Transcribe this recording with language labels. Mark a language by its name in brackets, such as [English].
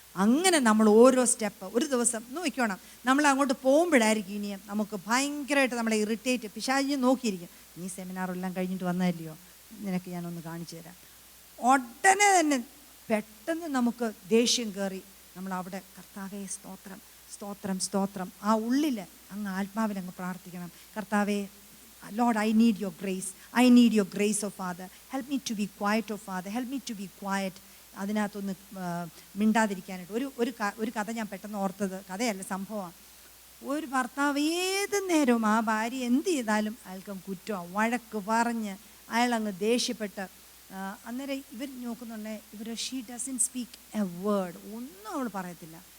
[Malayalam] അങ്ങനെ നമ്മൾ ഓരോ സ്റ്റെപ്പ് ഒരു ദിവസം നോക്കണം. നമ്മൾ അങ്ങോട്ട് പോകുമ്പോഴായിരിക്കും ഇനിയും നമുക്ക് ഭയങ്കരമായിട്ട് നമ്മളെ ഇറിറ്റേറ്റ് പിശാചിനെ നോക്കിയിരിക്കും. നീ സെമിനാറെല്ലാം കഴിഞ്ഞിട്ട് വന്നതല്ലയോ, നിനക്ക് ഞാനൊന്ന് കാണിച്ചു തരാം. ഉടനെ തന്നെ പെട്ടെന്ന് നമുക്ക് ദേഷ്യം കയറി നമ്മൾ അവിടെ കർത്താവേ സ്തോത്രം സ്തോത്രം സ്തോത്രം ആ ഉള്ളിൽ അങ്ങ് ആത്മാവിൽ അങ്ങ് പ്രാർത്ഥിക്കണം. [English] കർത്താവേ Lord, I need your grace. I need your grace, oh Father. Help me to be quiet, oh Father. Help me to be quiet. [Malayalam] അതിനകത്തൊന്ന് മിണ്ടാതിരിക്കാനായിട്ട് ഒരു കഥ ഞാൻ പെട്ടെന്ന് ഓർത്തത്, കഥയല്ല സംഭവമാണ്. ഒരു ഭർത്താവ് ഏത് നേരവും ആ ഭാര്യ എന്ത് ചെയ്താലും അയാൾക്ക് കുറ്റമാണ്, വഴക്ക് പറഞ്ഞ് അയാളങ്ങ് ദേഷ്യപ്പെട്ട് അന്നേരം ഇവർ നോക്കുന്നുണ്ടെ [English] she doesn't speak a word, [Malayalam] ഒന്നും അവൾ പറയത്തില്ല.